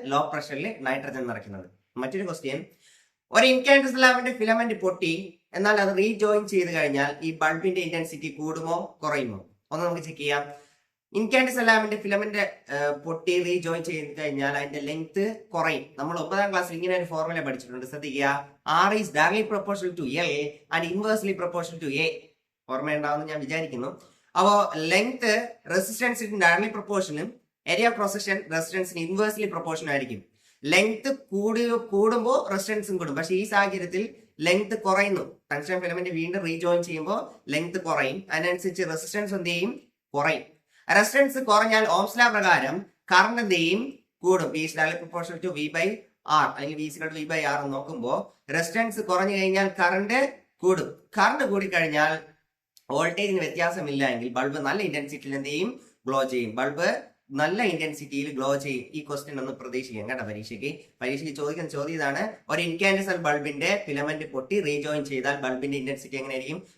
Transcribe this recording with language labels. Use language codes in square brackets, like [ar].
[ml] Law പ്രഷറിൽ nitrogen നിറയ്ക്കുന്നത്. മറ്റൊരു question, ഒരു incandescent ലാമ്പിന്റെ filament പൊട്ടി, എന്നാൽ അത് റീജോയിൻ ചെയ്ത് കഴിഞ്ഞാൽ ഈ ബൾബിന്റെ ഇന്റൻസിറ്റി കൂടുമോ കുറയുമോ? ഒന്ന് നമുക്ക് ചെക്ക് ചെയ്യാം. ഇൻകാൻഡിസെന്റ് ലാമ്പിന്റെ ഫിലമെന്റ് പൊട്ടി റീജോയിൻ ചെയ്ത് കഴിഞ്ഞാൽ അതിന്റെ ലെങ്ത് കുറയും. നമ്മൾ 9ാം ക്ലാസ്സിൽ ഇങ്ങനെ ഒരു ഫോർമുല പഠിച്ചിട്ടുണ്ട്, ശ്രദ്ധിക്കുക. [en] R is directly proportional to L and inversely proportional to A. [ml] ഓർമ്മയുണ്ടാവുമെന്ന് ഞാൻ വിചാരിക്കുന്നു. അപ്പോൾ length റെസിസ്റ്റൻസിന് directly പ്രൊപ്പോർഷനും area of cross section റെസിസ്റ്റൻസിന് inversely proportion ആയിരിക്കും. ലെങ്ത് കൂടുമ്പോൾ റെസിസ്റ്റൻസും കൂടും. പക്ഷേ ഈ സാഹചര്യത്തിൽ ലെങ്ത് കുറയുന്നു. ടങ്സ്റ്റൺ ഫിലമെന്റ് വീണ്ടും റീജോയിൻ ചെയ്യുമ്പോൾ ലെങ്ത് കുറയും. അതിനനുസരിച്ച് റെസിസ്റ്റൻസ് എന്ത് ചെയ്യും? കുറയും. റെസിസ്റ്റൻസ് കുറഞ്ഞാൽ ഓംസ് ലോ പ്രകാരം കറണ്ട് എന്ത് ചെയ്യും? കൂടും. [en] V is directly proportional to V by R [ml] അല്ലെങ്കിൽ [en] V is equal to V by R [ml] എന്ന് നോക്കുമ്പോൾ റെസിസ്റ്റൻസ് കുറഞ്ഞു കഴിഞ്ഞാൽ കറണ്ട് കൂടും. കറണ്ട് കൂടിക്കഴിഞ്ഞാൽ വോൾട്ടേജിന് വ്യത്യാസമില്ല എങ്കിൽ ബൾബ് നല്ല ഇന്റൻസിറ്റിയിൽ എന്ത് ചെയ്യും? ഗ്ലോ ചെയ്യും. ബൾബ് നല്ല ഇന്റൻസിറ്റിയിൽ ഗ്ലോ ചെയ്യും. ഈ ക്വസ്റ്റ്യൻ ഒന്ന് പ്രതീക്ഷിക്കാം കേട്ടോ. പരീക്ഷയ്ക്ക് ചോദിക്കുന്ന ചോദ്യം ഇതാണ്. ഒരു ഇൻകാൻഡിസെന്റ് ബൾബിന്റെ ഫിലമെന്റ് പൊട്ടി റീജോയിൻ ചെയ്താൽ ബൾബിന്റെ ഇന്റൻസിറ്റി എങ്ങനെ ആയിരിക്കും?